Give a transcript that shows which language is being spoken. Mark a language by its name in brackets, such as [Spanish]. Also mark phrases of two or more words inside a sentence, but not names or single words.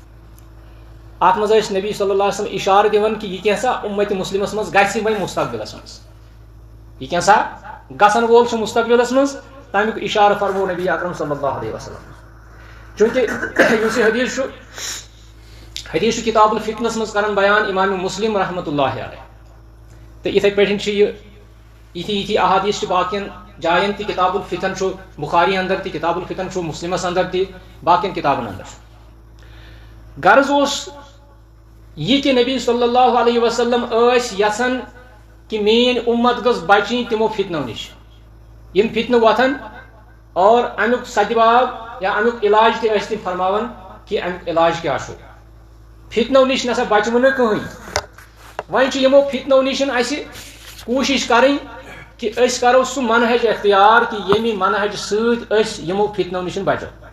[Kashmiri] اتھ منٛز ٲسۍ نبی [Arabic] صلی اللہ علیہ وسلم [Kashmiri] اشارٕ دِوان کہ یہِ کینٛژھا اُمتِ مُسلمس منٛز گژھِ وۄنۍ مستقبلس منٛز یہِ کینٛژھا گژھن وول چھُ مستقبلس منٛز تمیُک اشارٕ فرموو نبی اکرم [Arabic] صلی اللہ علیہ وسلم [Kashmiri] چوٗنٛکہِ یُس یہِ حدیث چھُ کتاب الفتنس منٛز کران بیان امام مسلم [Arabic] رحمۃ اللہ علیہ [Kashmiri] تہٕ یِتھے پٲٹھۍ چھِ یِتھی احادیث چھِ باقین جاین تہِ کتاب الفتن چھُ بخاری اندر تہِ کتاب الفتن چھُ مسلمس اندر تہِ باقین کتابن اندر چھُ غرض اوس یہِ کہ نبی [Arabic] صلی اللہ علیہ وسلم [Kashmiri] ٲسۍ یژھان کہ میٲنۍ اُمت گٔژھ بچِنۍ تِمو فتنو نِش یِم فتنہٕ وۄتھن اور امیُک سدباب یا امیُک علاج تہِ ٲسۍ تِم فرماوان کہ امیُک علاج کیٛاہ چھُ فتنو نِش نسا بچوٕ نہٕ کٕہٕنۍ وۄنۍ چھُ یِمو فتنو نِش اَسہِ کوٗشش کرٕنۍ کہ أسۍ کرو سُہ منہج اختیار کہ ییٚمہِ منہج سۭتۍ أسۍ یِمو فتنو نِش بچو